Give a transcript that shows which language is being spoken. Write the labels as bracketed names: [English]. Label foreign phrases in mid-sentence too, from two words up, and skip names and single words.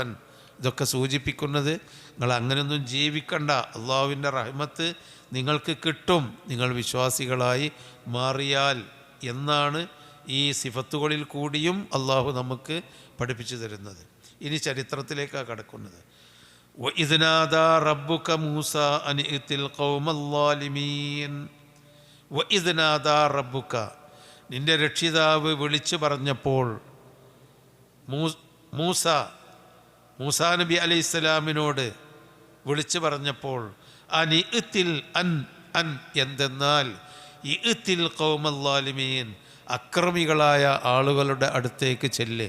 [Malayalam] ഇതൊക്കെ സൂചിപ്പിക്കുന്നത് നിങ്ങൾ അങ്ങനെയൊന്നും ജീവിക്കണ്ട, അള്ളാഹുവിൻ്റെ റഹ്മത്ത് നിങ്ങൾക്ക് കിട്ടും നിങ്ങൾ വിശ്വാസികളായി മാറിയാൽ എന്നാണ് ഈ സിഫത്തുകളിൽ കൂടിയും അള്ളാഹു നമുക്ക് പഠിപ്പിച്ചു തരുന്നത്. ഇനി ചരിത്രത്തിലേക്കാണ് കടക്കുന്നത്. [Arabic] وَإِذْ نَادَى رَبُّكَ مُوسَىٰ أَنِ ائْتِ الْقَوْمَ الظَّالِمِينَ وَإِذْ نَادَى رَبُّكَ, [Malayalam] നിന്റെ രക്ഷിതാവ് വിളിച്ചു പറഞ്ഞപ്പോൾ, മൂസാ നബി അലൈഹിസ്സലാമിനോട് വിളിച്ചു പറഞ്ഞപ്പോൾ, [Arabic] أن ائت أن [Malayalam] എന്തെന്നാൽ [Arabic] ائت القوم الظالمين, [Malayalam] അക്രമികളായ ആളുകളുടെ അടുത്തേക്ക് ചെല്ല്.